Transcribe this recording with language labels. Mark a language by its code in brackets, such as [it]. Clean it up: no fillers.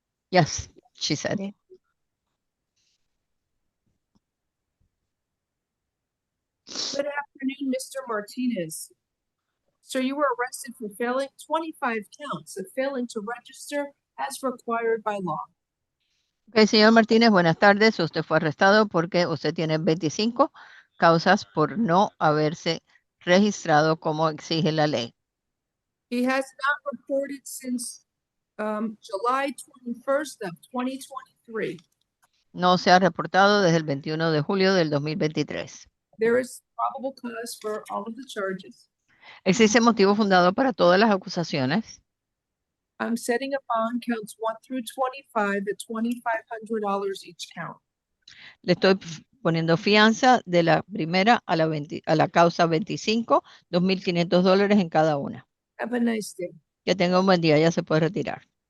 [en] Yes, she said. Okay. Good afternoon, Mr. Martinez. Sir, you were arrested for failing 25 counts of failing to register as required by law. [es] Ok, señor Martínez, buenas tardes. Usted fue arrestado porque usted tiene 25 causas por no haberse registrado como exige la ley. [en] He has not reported since July 21st of 2023. [es] No se ha reportado desde el 21 de julio del 2023. [en] There is probable cause for all of the charges. [es] ¿Existe motivo fundado para todas las acusaciones? [en] I'm setting a bond counts 1 through 25 at $2,500 each count. [es] Le estoy poniendo fianza de la primera a la causa 25, $2,500 en cada una. [en] Have a nice day. [es] Que tenga un buen día, ya se puede retirar.